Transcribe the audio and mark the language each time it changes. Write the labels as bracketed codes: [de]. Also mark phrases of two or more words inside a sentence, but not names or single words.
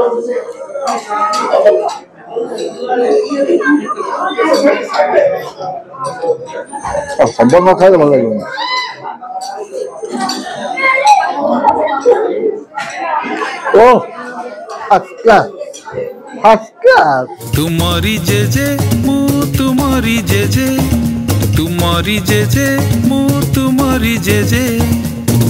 [or] ସମ୍ବର ନ ଖାଇଲେ ଭଲ ଲାଗିବନି। ଓ [en] first class. [or] ତୁମରି ଜେଜେ ମୁ ତୁମରି ଜେଜେ, ତୁମରି ଜେଜେ ମୁ ତୁମରି ଜେଜେ।